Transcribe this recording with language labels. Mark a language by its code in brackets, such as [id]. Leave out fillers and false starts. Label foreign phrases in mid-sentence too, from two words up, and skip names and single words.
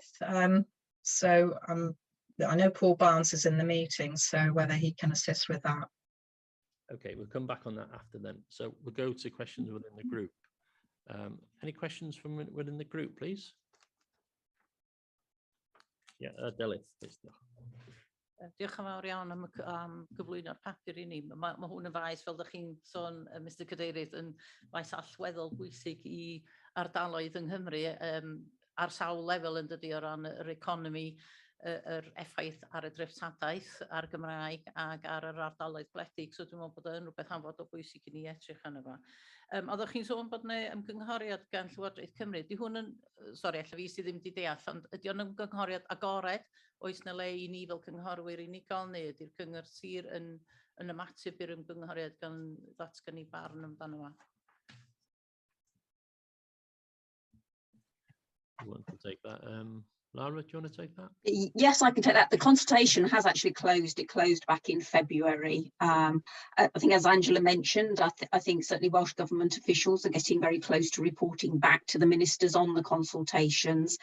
[en] So I know Paul Barnes is in the meeting, so whether he can assist with that. Okay, we'll come back on that after then. So we'll go to questions within the group. Any questions from within the group, please? Yeah, Delith, please. [cy] Diolch yn fawr iawn am gyflwyno'r papur I ni. Mae hwn yn faes, fel ydych chi'n sôn, Mr Cadeirydd, yn faes allweddol bwysig I ardaloedd yng Nghymru ar sawl lefel yn dydi o ran yr economi, yr effaith ar y dreftadaeth, ar Gymraeg ac ar yr ardaloedd gwledig. So dwi'n meddwl bod yn rhywbeth hanfod o bwysig I ni edrych arno fo. Oeddech chi'n sôn bod yna ymgynghoriad gan Llywodraeth Cymru. Di hwn yn, sori, alla fi sydd ddim wedi deall, ond ydy o'n ymgynghoriad agored? Oes na le I ni fel cynghorwyr unigol, neu ydy'r cyngor sir yn ymateb i'r ymgynghoriad gan ddatgan I barn amdano fo? [en] You want to take that? Laura, do you want to take that? Yes, I can take that. The consultation has actually closed. It closed back in February. I think, as Angela mentioned, I think certainly Welsh Government officials are getting very close to reporting back to the ministers on the consultations.